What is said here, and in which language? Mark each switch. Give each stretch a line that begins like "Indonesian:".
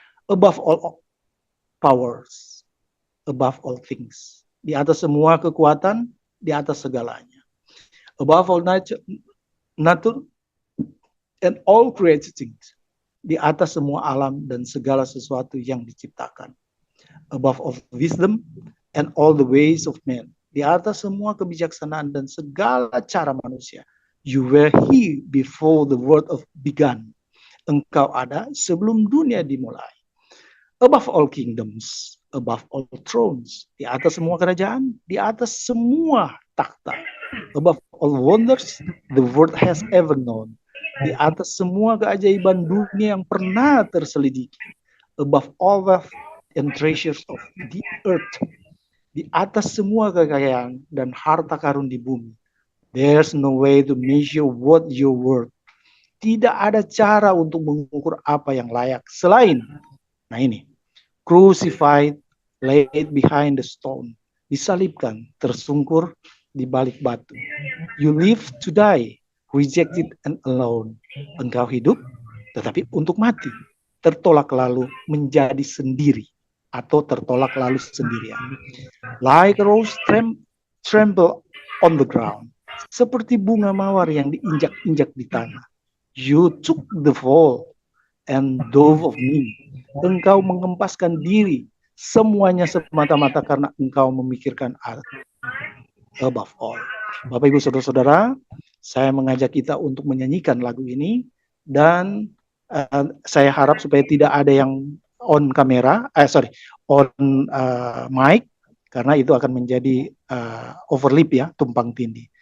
English: Above all powers, above all things.
Indonesian: Di atas semua kekuatan, di atas segalanya.
English: Above all nature and all created things.
Indonesian: Di atas semua alam dan segala sesuatu yang diciptakan.
English: Above all wisdom and all the ways of men.
Indonesian: Di atas semua kebijaksanaan dan segala cara manusia.
English: You were here before the world began.
Indonesian: Engkau ada sebelum dunia dimulai.
English: Above all kingdoms, above all thrones.
Indonesian: Di atas semua kerajaan, di atas semua takhta.
English: Above all wonders the world has ever known.
Indonesian: Di atas semua keajaiban dunia yang pernah terselidiki.
English: Above all wealth and treasures of the earth.
Indonesian: Di atas semua kekayaan dan harta karun di bumi.
English: There's no way to measure what you're worth.
Indonesian: Tidak ada cara untuk mengukur apa yang layak selain, nah ini,
English: crucified, laid behind the stone,
Indonesian: disalibkan, tersungkur di balik batu.
English: You live to die, rejected and alone.
Indonesian: Engkau hidup, tetapi untuk mati. Tertolak lalu menjadi sendiri, atau tertolak lalu sendirian.
English: Like a rose trample on the ground.
Indonesian: Seperti bunga mawar yang diinjak-injak di tanah.
English: You took the fall and dove of me.
Indonesian: Engkau mengempaskan diri, semuanya semata-mata karena engkau memikirkan
English: above all.
Indonesian: Bapak Ibu Saudara-saudara, saya mengajak kita untuk menyanyikan lagu ini dan saya harap supaya tidak ada yang on kamera, on mic karena itu akan menjadi overlap ya, tumpang tindih.